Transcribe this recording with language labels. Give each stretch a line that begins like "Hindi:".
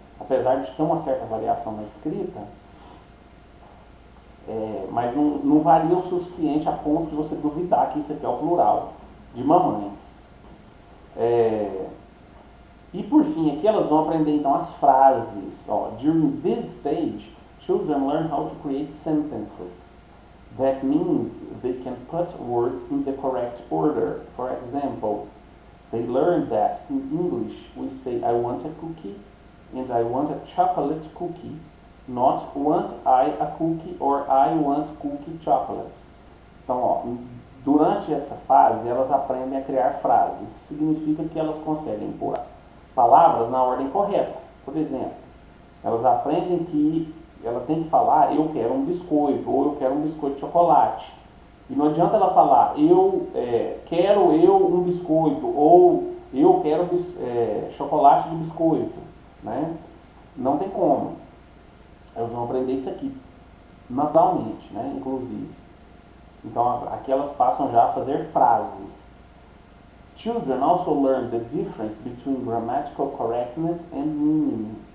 Portuguese: Apesar de ter uma certa variação na escrita, mas não varia o suficiente a ponto de você duvidar que isso aqui é o plural de mamães. E por fim, aqui elas vão aprender então as frases.
English: During this stage, children learn how to create sentences. That means they can put words in the correct order. For example, they learn that in English we say I want a cookie and I want a chocolate cookie, not want I a cookie or I want cookie chocolate.
Portuguese: Então, durante essa fase elas aprendem a criar frases. Isso significa que elas conseguem pôr as palavras na ordem correta. Por exemplo, Elas aprendem que ela tem que falar, eu quero um biscoito, ou eu quero um biscoito de chocolate. E não adianta ela falar, quero um biscoito, ou eu quero chocolate de biscoito, né? Não tem como. Elas vão aprender isso aqui, naturalmente, né? Inclusive. Então aqui elas passam já a fazer frases.
English: Children also learn the difference between grammatical correctness and meaning.